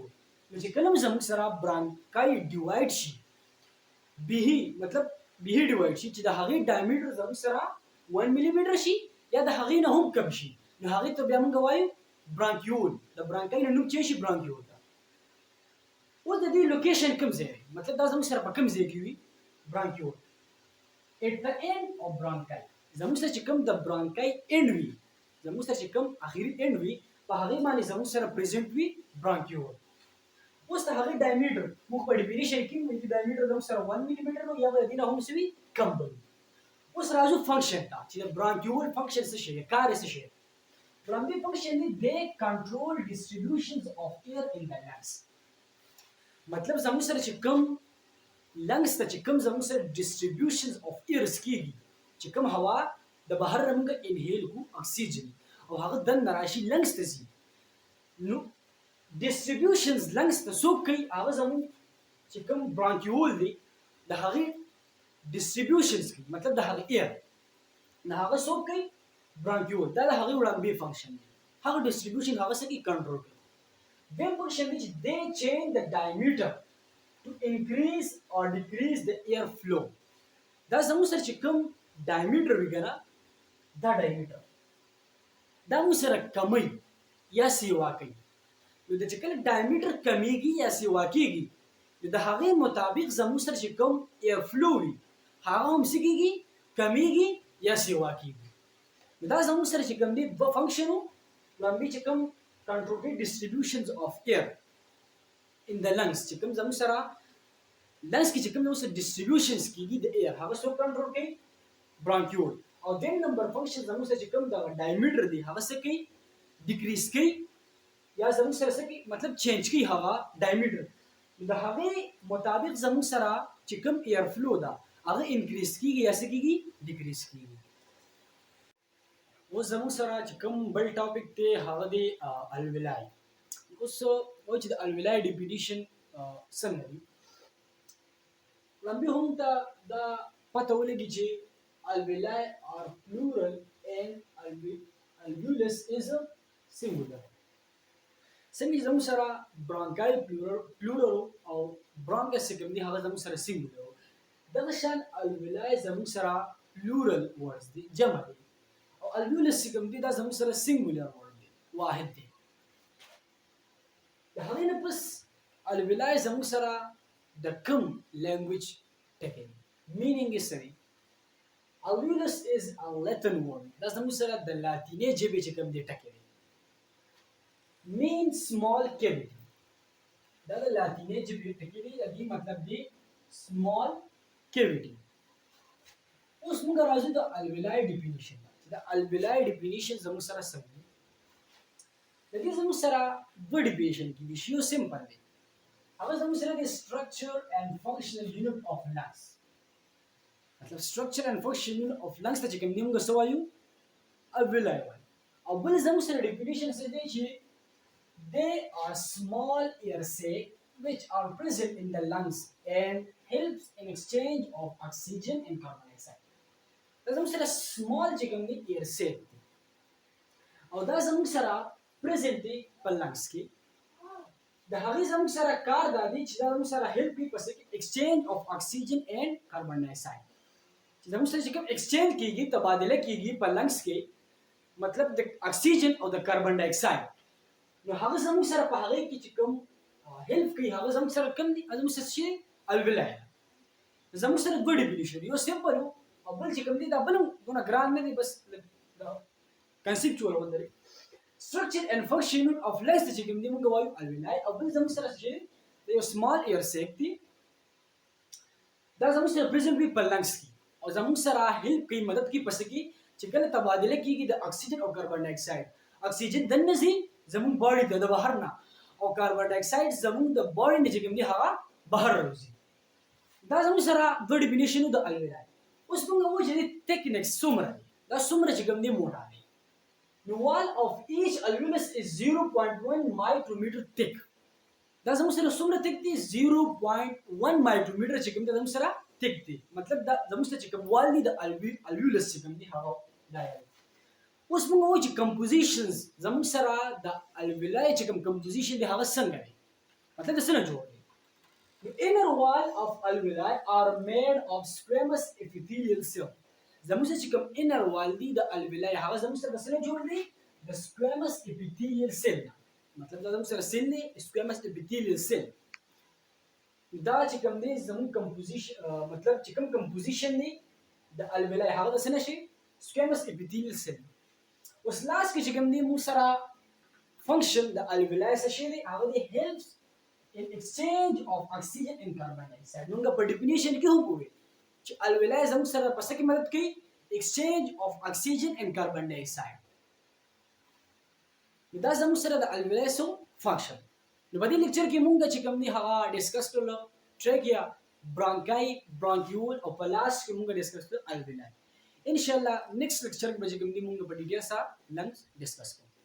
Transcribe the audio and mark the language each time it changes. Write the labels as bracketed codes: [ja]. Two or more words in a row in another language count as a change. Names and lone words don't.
[ps] نو چې کله زموږ سره [en] bronchi divide [ps] شي به مطلب به ډیوایډ شي چې د هغې ډایمیټر زموږ سره 1 میلیمیټر شي یا د هغې نه هم کم شي نو هغې ته بیا موږ وایو برانکیول. د برانکای نه نوم چې شي برانکیول ده. اوس د دې لوکیشن کوم ځای دی مطلب دا زموږ سره په کوم ځای کې وي برانکیول [en] at the end of bronchi. [ps] زموږ سره چې کوم د [en] bronchi end [ps] وي زموږ سره چې کوم اخیری end وي په هغې باندې زموږ سره پریزنټ وي برانکیول. اوس د هغې ډایمیټر موږ په ډیفینیشن کې وایي چې ډایمیټر زموږ سره 1 میلیمیټر نو یا به د دې نه هم څه وي کم به وي. اوس راځو فنکشن ته چې د برانکیول فنکشن څه شی دی کار یې څه شی دی. برانکیول فنکشن دی [en] they control distributions of air in the lungs. [ps] مطلب زموږ سره چې کوم لنګس ته چې کوم زموږ سره [en] distributions of airs [ps] کېږي چې کوم هوا د بهر نه موږ انهیل کو اکسیجن او هغه دننه راشي لنګس ته ځي نو [en] distributions lungs [ps] ته څوک کوي هغه زموږ چې کوم برانکیول دی د هغې ډسټریبیوشنز کوي مطلب د هغې ایر نه هغه څوک کوي برانکیول دا د هغې وړاندې فنکشن دی هغه ډسټریبیوشن هغه څه کوي کنټرول کوي. دویم فنکشن دی چې [en] they change the diameter to increase or decrease the air flow. [ps] دا زموږ سره چې کوم ډایمیټر وي که نه دا ډایمیټر دا موږ سره کمی یا سیوا کوي نو د چې کله ډایمیټر کمیږي یا سیوا کېږي نو د هغې مطابق زموږ سره چې کوم [en] air flow [ps] وي هغه هم څه کېږي کمیږي یا سیوا کېږي. نو دا زموږ سره چې کوم دی دوه فنکشن و وړاندې چې کوم کنټرول کوي [en] distributions of air in the lungs [ps] چې کوم زموږ سره لنګس کې چې کوم زموږ سره ډسټریبیوشنز کېږي د ایر هغه څوک کنټرول کوي برانکیول. او دیم نمبر فنکشن زموږ سره چې کوم د ډایمیټر دی هغه څه کوي ډیکریز کوي یا زموږ سره څه کوي مطلب چینج کوي هغه ډایمیټر د هغې مطابق زموږ سره چې کوم [en] air flow [ps] ده هغه انکریز کېږي یا څه کېږي ډیکریز کېږي. اوس زموږ سره چې کوم بل ټاپک دی هغه دی الویلای. اوس وایي چې د الویلای ډیفینیشن څنګه دی لمبي هم ته دا پته ولګي چې [en] alveoli are plural and alveolus is singular. [ps] څنګه چې زموږ سره برانکای پلورل او برانکس چې کوم دی هغه زموږ سره سینګولر دغه شان الویلای زموږ سره [en] plural words [ps] دي جمع دي او الویولس چې کوم دی دا زموږ سره [en] singular word [ps] دی واحد دی. د هغې نه پس الویلای زموږ سره د کوم لینګویج ټکی دی مینینګ یې څه دی. [en] alveolus is a Latin word [ps] دا زموږ سره د لاتینې ژبې چې کوم دی ټکی دی [en] means small cavity [ps] دا د لاتینې ژبې ټکی دی د دې مطلب دی [en] small cavity. [ps] اوس موږ راځو د الویلای ډیفینیشن د الویلای ډیفینیشن زموږ سره څه دی د دې زموږ سره دوه ډیفینیشن کېږي چې یو سمپل دی هغه زموږ سره د [en] structure and functional unit of lungs مطلب structure and functional unit of lungs [ps] ته چې کوم دی موږ څه وایو الویلای وایو او بل زموږ سره ډیفینیشن څه دی چې [en] they are small air sac which are present in the lungs and helps in exchange of oxygen and carbon dioxide. [ps] دا زموږ سره small چې کوم دی [en] air sac [ps] دی او دا زموږ سره present دی په lungs کې د هغې زموږ سره کار دا دی چې دا زموږ سره help کوي په [en] exchange of oxygen and carbon dioxide [ps] چې زموږ سره چې کوم exchange کېږي تبادله کېږي په lungs کې مطلب د اکسیجن او د کاربن ډای اکساید نو هغه زموږ سره په هغه کې چې کوم هیلپ کوي هغه زموږ سره کم دي زموږ سره شي الولاي زموږ سره دوه ډیفینیشن یو سمپل او بل چې کوم دي دا بل دونه ګران نه دي بس کنسپچوال وندري [en] structure and function of lungs [ps] چې کوم دي موږ وایو الولاي او بل زموږ سره شي یو [en] small air sac [ps] دي دا زموږ سره پرزنت وي په لنګس کې او زموږ سره هیلپ کوي مدد کوي پس کې چې کله تبادله کیږي د اکسیجن او [en] carbon dioxide [ps] اکسیجن دنه زی زموږ باډي د بهر نه او [en] carbon dioxide [ps] زموږ د باډي نه چې کوم دي هغه بهر راځي دا زموږ سره د ډیفینیشن د الولاي اوس موږ وایو چې ټیکنیکس څومره دا څومره چې کوم دي موټا دي [en] the wall of each alveolus is 0.1 micrometer thick [ps] دا زموږ سره څومره thick دي [en] 0.1 micrometer [ps] چې کوم دي زموږ سره thick دي مطلب دا زموږ سره چې کوم وال دي د alveolus چې کوم دي هغه دا اوس موږ وایو چې compositions زموږ سره د alveoli چې کوم composition دي هغه څنګه دي مطلب دا څنګه جوړ دي [en] the inner wall of alveoli are made of squamous epithelial cell [ps] زموږ چې کوم [en] inner wall [ps] دي د الویلای هغه زموږ سره سره جوړ دي د [en] squamous epithelial cell [ps] مطلب دا زموږ سره سیل دي [en] squamous epithelial cell [ps] دا چې کوم دي زموږ کمپوزیشن مطلب چې کوم کمپوزیشن دي د الویلای هغه د سره شي [en] squamous epithelial cell [ps] اوس لاس کې چې کوم دي موږ سره فنکشن د الویلای څه شي دي هغه دي [en] helps in exchange of oxygen and carbon dioxide [ps] موږ په ډیفینیشن کې هم کوی چې الولاي زموږ سره پس کې مدد کوي [en] exchange of oxygen and carbon dioxide [ps] دا زموږ سره د الولاي سو فنکشن نو په دې لیکچر کې موږ چې کوم دي هغه ډیسکس کړل ټریکیا برونکای برونکیول او پلاس کې موږ ډیسکس کړل الولاي [ar] ان شاء الله [en] next lecture [ps] کې به کوم دي موږ په ډیټیل سره [en] lungs discuss [ps] کوو